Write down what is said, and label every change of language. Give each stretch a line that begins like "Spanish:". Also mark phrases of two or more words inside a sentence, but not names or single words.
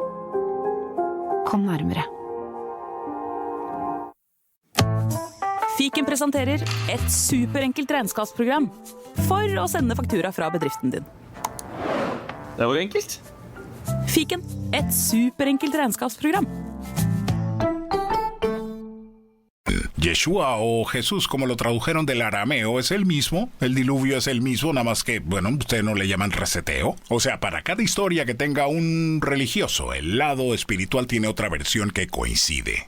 Norwegian: Kom nærmere. Fiken presenterer et superenkelt regnskapsprogram for å sende faktura fra bedriften din. Det var enkelt. Fiken, et superenkelt regnskapsprogram.
Spanish: Yeshua o Jesús, como lo tradujeron del arameo, es el mismo. El diluvio es el mismo, nada más que, bueno, ustedes no le llaman reseteo. O sea, para cada historia que tenga un religioso, el lado espiritual tiene otra versión que coincide.